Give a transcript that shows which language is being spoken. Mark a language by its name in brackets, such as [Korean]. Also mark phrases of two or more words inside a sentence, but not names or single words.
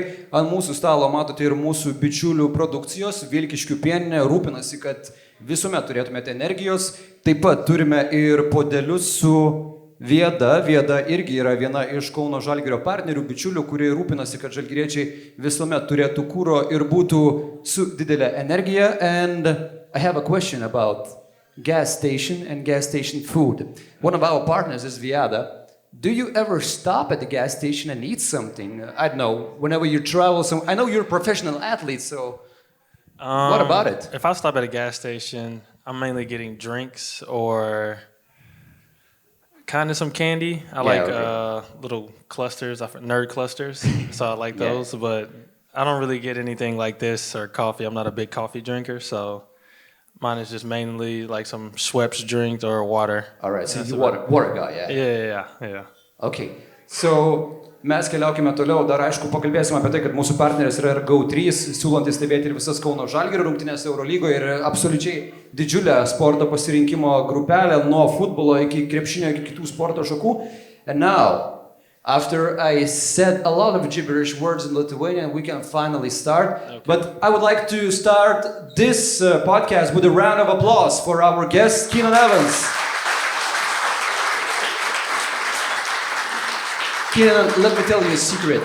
[Lithuanian] Ant mūsų stalo matote ir mūsų bičiulių produkcijos, Vilkiškių pieninė, rūpinasi, kad visuomet turėtumėte energijos. Taip pat turime ir podelius su Vieta. Vieta irgi yra viena iš Kauno Žalgirio partnerių, bičiulių, kurie rūpinasi, kad žalgiriečiai visuomet turėtų kuro ir būtų su didelė energija. [English] And I have a question about gas station and gas station food. One of our partners is Vieta. Do you ever stop at the gas station and eat something? I don't know, whenever you travel. I know you're a professional athlete, so what about it? If I stop at a gas station, I'm mainly getting drinks or kind of some candy. I like little clusters, nerd clusters, so I like those, but I don't really get anything like this or coffee. I'm not a big coffee drinker, so mine is just mainly like some Schweppes drink or water. All right, so you're water guy, Yeah. Okay, so [Lithuanian] mes keliaukime toliau, dar aišku pakalbėsime apie tai, kad mūsų partneris yra ir GO3, siūlantis stebėti ir visas Kauno Žalgirio rungtynės Eurolygoje ir absoliučiai didžiulę sporto pasirinkimo grupelę nuo futbolo iki krepšinio iki kitų sporto šakų. [English] And now, after I said a lot of gibberish words in Lithuanian, we can finally start. Okay. But I would like to start this podcast with a round of applause for our guest, K.Evansas. Let me tell you a secret.